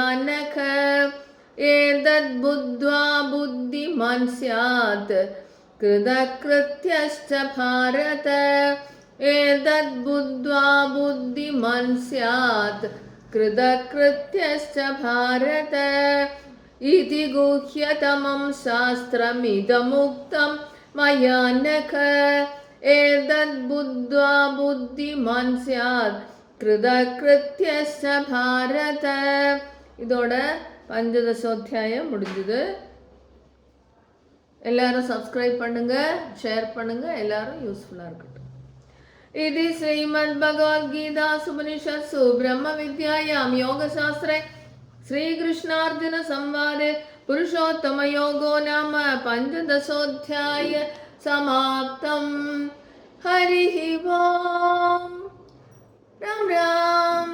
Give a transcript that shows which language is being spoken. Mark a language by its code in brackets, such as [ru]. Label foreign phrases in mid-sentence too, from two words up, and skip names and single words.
[sa] नघ एतद्बुद्ध्वा बुद्धिमान् स्यात् कृतकृत्यश्च भारत एतद्बुद्ध्वा बुद्धिमान् स्यात् कृतकृत्यश्च भारत इति गुह्यतमं शास्त्रमिदमुक्तं मया नघ एतद्बुद्ध्वा बुद्धिमान् स्यात् कृतकृत्यश्च भारत. [ta] இதோட பஞ்சதசோத்தியாயம் முடிஞ்சது. எல்லாரும் சப்ஸ்கிரைப் பண்ணுங்க, ஷேர் பண்ணுங்க, எல்லாரும் யூஸ்ஃபுல்லாக இருக்கட்டும். இது [sa] श्रीमद् भगवद्गीता सूपनिषत्सु ब्रह्म विद्यायां योगशास्त्रे श्रीकृष्णार्जुन संवादे पुरुषोत्तम योगो नाम पंचदशोऽध्याय समाप्तम्. हरिः ओम्. राम राम.